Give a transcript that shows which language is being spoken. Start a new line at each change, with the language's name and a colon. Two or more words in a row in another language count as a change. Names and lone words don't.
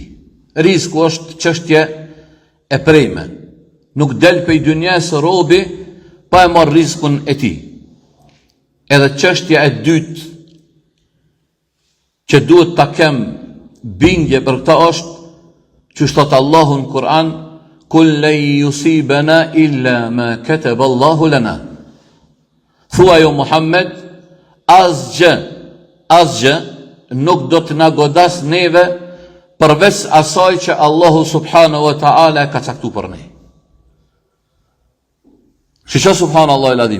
Albanian: Risku është çështje e prejme. Nuk del prej dunjas robi pa e marrë riskun e tij. Edhe çështja e dytë që duhet ta kem bindje për këta është, që thot Allahu në Kur'an,
Arabic: قل لا يصيبنا إلا ما كتب الله لنا.
Albanian: Thua jo Muhammed, asgjë nuk do të na godas neve përveç asaj që Allahu
Arabic: سبحانه وتعالى
Albanian: ka caktuar për ne.
Arabic: شيشا سبحان الله العظيم.